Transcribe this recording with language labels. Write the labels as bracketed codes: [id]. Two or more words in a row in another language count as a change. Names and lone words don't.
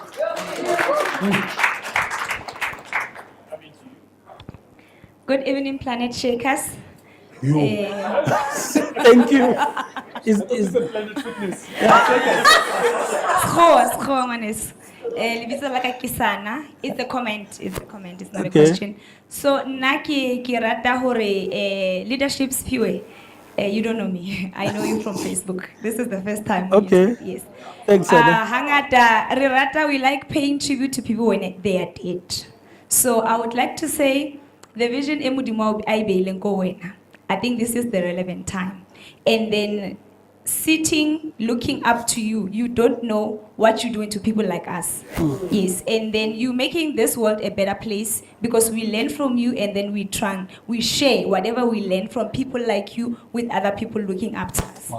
[en] Good evening, Planet Shakers. Thank you. Is the Planet Fitness? [st] lebitso la ka ke Sana. [en] It's a comment. It's a comment. It's not Okay. a question. [st] So nna ke rata hore leadership Siphiwe. [en] You don't know me. I know you from Facebook. This is the first time. we Okay. used it, Yes. Thanks, Sada. [st] Hangata re rata, [en] we like paying tribute to people when they are dead. So I would like to say the vision [st] e Modimo a e beileng ko wena. [en] I think this is the relevant time. And then sitting, looking up to you, you don't know what you're doing to people like us. Yes, and then you making this world a better place because we learn from you and then we share whatever we learn from people like you with other people looking up to us.